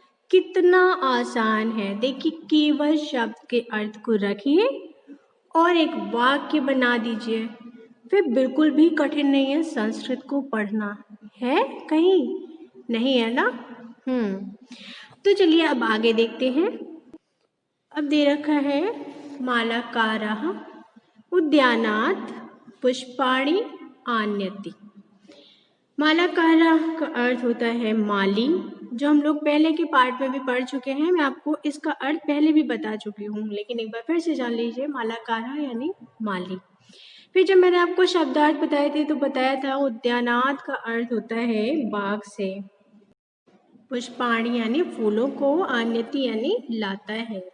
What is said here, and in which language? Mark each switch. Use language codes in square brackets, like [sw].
[hi] कितना आसान है, देखिए केवल शब्द के अर्थ को रखिए और एक वाक्य बना दीजिए, फिर बिल्कुल भी कठिन नहीं है संस्कृत को पढ़ना, है कहीं नहीं है ना। तो चलिए अब आगे देखते हैं। [sa] अब दे रखा है, मालाकारः उद्यानात् पुष्पाणि आनयति। [hi] मालाकारः का अर्थ होता है माली, जो हम लोग पहले के पार्ट में भी पढ़ चुके हैं, मैं आपको इसका अर्थ पहले भी बता चुकी हूँ, लेकिन एक बार फिर से जान लीजिए, मालाकारः यानी माली। फिर जब मैंने आपको शब्दार्थ बताए थे तो बताया था, उद्यानात् का अर्थ होता है बाग से, पुष्पाणि यानी फूलों को, आन्यति यानी लाता है।